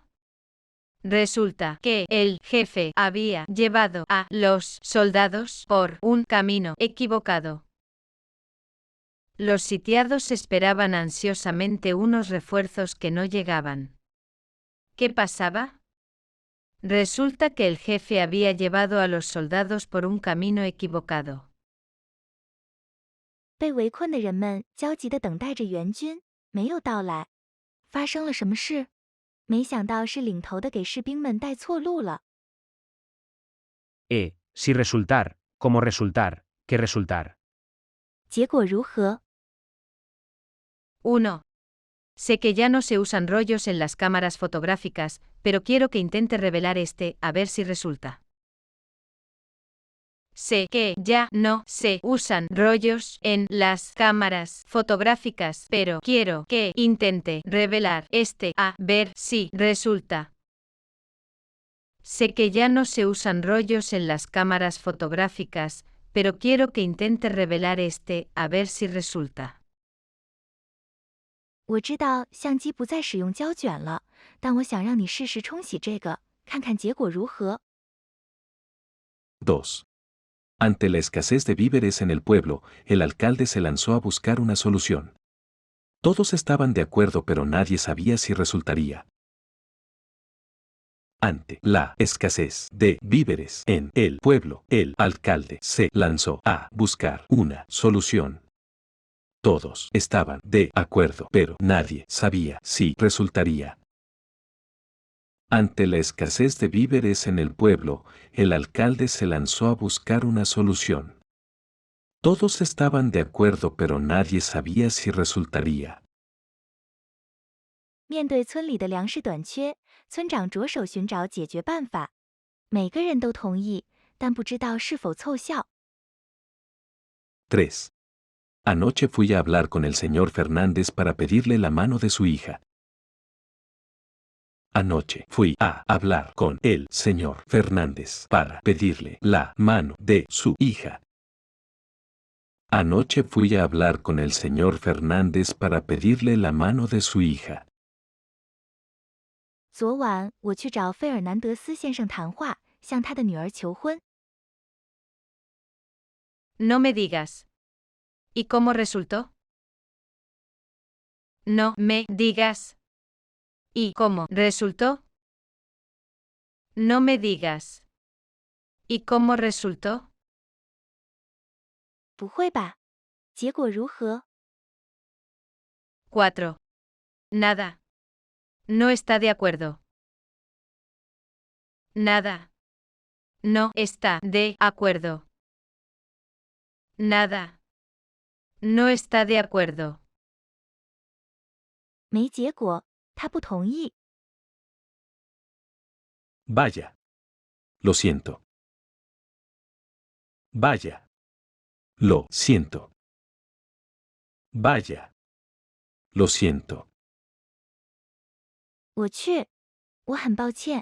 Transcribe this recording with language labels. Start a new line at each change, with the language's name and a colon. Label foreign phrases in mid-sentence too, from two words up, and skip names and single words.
Spanish: Resulta que el jefe había llevado a los soldados por un camino equivocado. Los sitiados esperaban ansiosamente unos refuerzos que no llegaban. ¿Qué pasaba? Resulta que el jefe había llevado a los soldados por un camino equivocado.
Chinese: 被围困的人们焦急地等待着援军，没有到来。发生了什么事？没想到是领头的给士兵们带错路了。
Spanish: Si resultar, como resultar, ¿qué resultar?
Chinese: 结果如何？
Spanish: 1. Sé que ya no se usan rollos en las cámaras fotográficas, pero quiero que intente revelar a ver si resulta. Sé que ya no se usan rollos en las cámaras fotográficas, pero quiero que intente revelar a ver si resulta. Sé que ya no se usan rollos en las cámaras fotográficas, pero quiero que intente revelar a ver si resulta.
Chinese: 我知道相机不再使用胶卷了，但我想让你试试冲洗这个，看看结果如何。
Spanish: 2. Ante la escasez de víveres en el pueblo, el alcalde se lanzó a buscar una solución. Todos estaban de acuerdo pero nadie sabía si resultaría. Ante la escasez de víveres en el pueblo, el alcalde se lanzó a buscar una solución. Todos estaban de acuerdo, pero nadie sabía si resultaría. Ante la escasez de víveres en el pueblo, el alcalde se lanzó a buscar una solución. Todos estaban de acuerdo, pero nadie sabía si resultaría.
Chinese: 面对村里的粮食短缺，村长着手寻找解决办法。每个人都同意，但不知道是否凑效。
Spanish: 3. Anoche fui a hablar con el señor Fernández para pedirle la mano de su hija. Anoche fui a hablar con el señor Fernández para pedirle la mano de su hija. Anoche fui a hablar con el señor Fernández para pedirle la mano de su hija.
Chinese: 昨晚我去找费尔南德斯先生谈话，向他的女儿求婚。
Spanish: No me digas. ¿Y cómo resultó? No me digas. ¿Y cómo resultó? No me digas. ¿Y cómo resultó?
Chinese: 不会吧？结果如何？
Spanish: 4. Nada. No está de acuerdo. Nada. No está de acuerdo. Nada. No está de acuerdo.
Chinese: 没结果，他不同意。
Spanish: Vaya. Lo siento. Vaya. Lo siento. Vaya. Lo siento.
Chinese: 我去，我很抱歉。